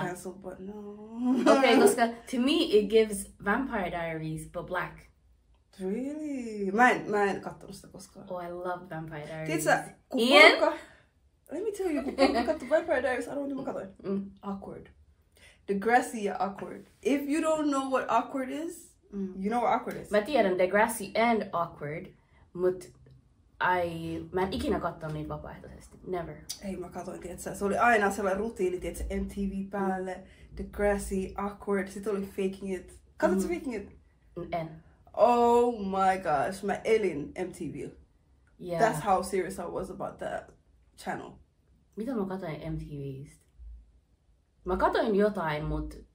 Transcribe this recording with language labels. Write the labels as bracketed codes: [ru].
[en] Okay, cancel, but no. Okay, koska to me it gives Vampire Diaries but black. Really? [fi] Mä en kattonut sitä koskaan. [en] Oh, I love Vampire Diaries. [fi] Tiedätkö, kun porukka... [en] Let me tell you, [fi] kun porukka katsoi Vampire Diaries, arvoin, mitä mä katsoin. [en] Awkward. Degrassi ja Awkward. If you don't know what Awkward is, you know what Awkward is. [fi] Mä tiedän Degrassi and Awkward, mut mä en ikinä katsonut niitä vapaaehtoisesti. [en] Never. [fi] Ei, mä katsoin, tietsä. Se oli aina sellainen rutiini, tietsä, MTV päälle, Degrassi, Awkward, sit oli Faking It. Katsotko Faking It? En. [en] Oh my gosh, [fi] mä elin MTV. [en] Yeah. That's how serious I was about that channel. [fi] Mitä mä katsoin MTVstä? Mä katsoin jotain, mut